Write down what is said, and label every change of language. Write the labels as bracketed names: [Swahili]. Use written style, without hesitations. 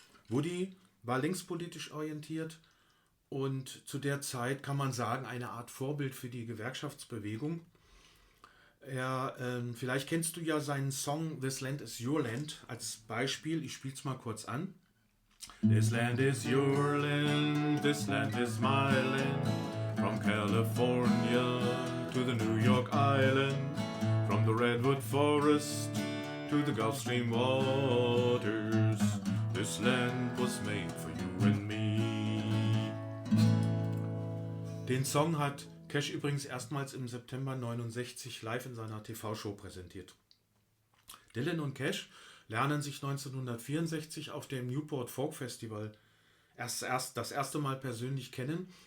[German] Woody war linkspolitisch orientiert und zu der Zeit, kann man sagen, eine Art Vorbild für die Gewerkschaftsbewegung. Vielleicht kennst du ja seinen Song This Land is Your Land als Beispiel. Ich spiele es mal kurz an. [English] This land is your land, this land is my land. From California to the New York Island. From the Redwood Forest to the Gulf Stream waters. This land was made for you and me. [German] Den Song hat Cash übrigens erstmals im September 1969 live in seiner TV-Show präsentiert. Dylan und Cash lernen sich 1964 auf dem Newport Folk Festival das erste Mal persönlich kennen.